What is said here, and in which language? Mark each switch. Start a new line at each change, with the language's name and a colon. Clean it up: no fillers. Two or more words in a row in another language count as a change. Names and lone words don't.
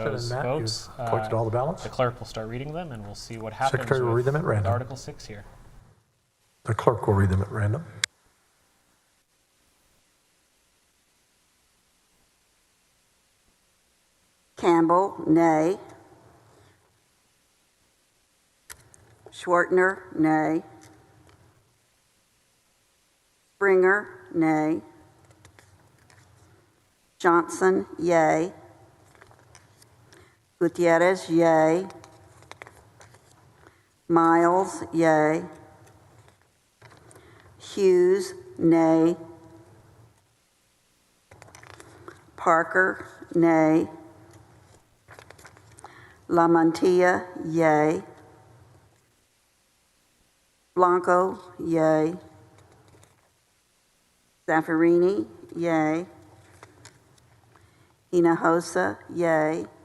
English: those and Matt, votes. you've collected all the ballots? The clerk will start reading them, and we'll see what happens Secretary will with read them at random. Article 6 here. The clerk will read them at random. Campbell, nay. Schwartner, nay. Springer, nay. Johnson, yea. Gutierrez, yea. Miles, yea. Hughes, nay. Parker, nay. Lamantia, yea. Blanco, yea. Zaffarini, yea. Hinojosa, yea.